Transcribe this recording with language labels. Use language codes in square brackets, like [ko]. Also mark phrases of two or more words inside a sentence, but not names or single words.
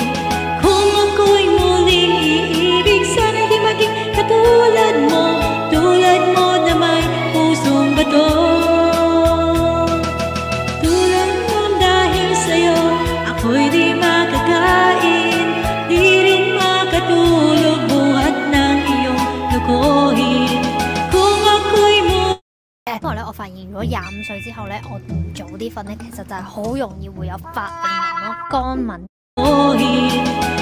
[tl] Kung ako'y muling iibig, sana'y di maging katulad mo na may pusong bato. Tulad mo dahil sa'yo ako'y di makakain, di rin makatulog buhat ng iyong lukuhin. Kung ako'y [yue] 因為咧，我發現如果25歲之後咧，我唔早啲瞓咧，其實就係好容易會有發病紋咯、乾紋。